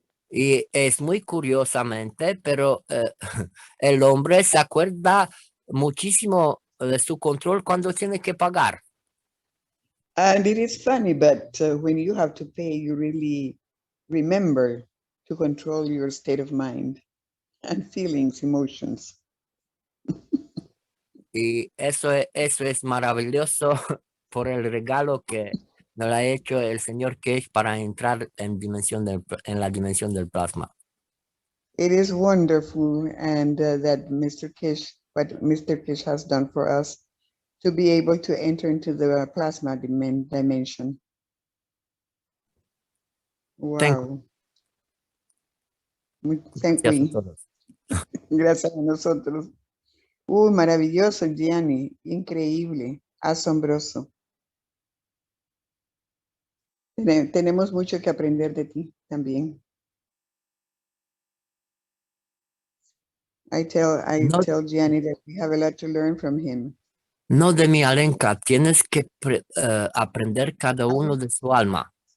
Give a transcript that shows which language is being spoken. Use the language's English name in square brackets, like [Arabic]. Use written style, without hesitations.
[Spanish] Y es muy curiosamente, pero el hombre se acuerda muchísimo de su control cuando tiene que pagar. [English] And it is funny, but when you have to pay, you really remember to control your state of mind and feelings, emotions. [Spanish] Y eso es maravilloso por el regalo que nos ha hecho el señor Cage para entrar en la dimensión del plasma. [English] It is wonderful, and that what Mr. Kish has done for us to be able to enter into the plasma dimension. Wow. Thank [Spanish] Gracias a [English] you. [Spanish] todos. Gracias a nosotros. Maravilloso, Gianni. Increíble. Asombroso. Tenemos mucho que aprender de ti también. [English] I tell Gianni that we have a lot to learn from him. [Spanish] No de mi Alenka, tienes que aprender cada uno de su alma.